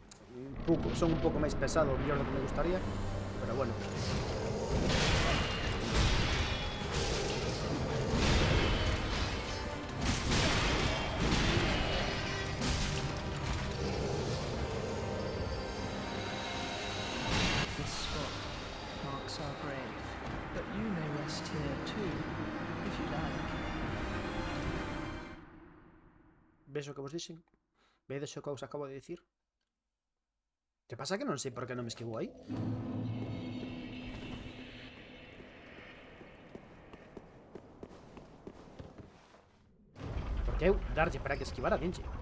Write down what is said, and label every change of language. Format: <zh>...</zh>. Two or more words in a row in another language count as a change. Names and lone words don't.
<gl>Son un pouco máis pesado, mellor do que me gustaría, pero bueno.</gl> <en>This spot marks our grave, but you may rest here too, if you like.</en> <gl>Ves o que vos dixen? Vedes o que os acabo de dicir? Que pasa que non sei por que non me esquivo aí? Porque eu darlle para que esquivara dinche.</gl>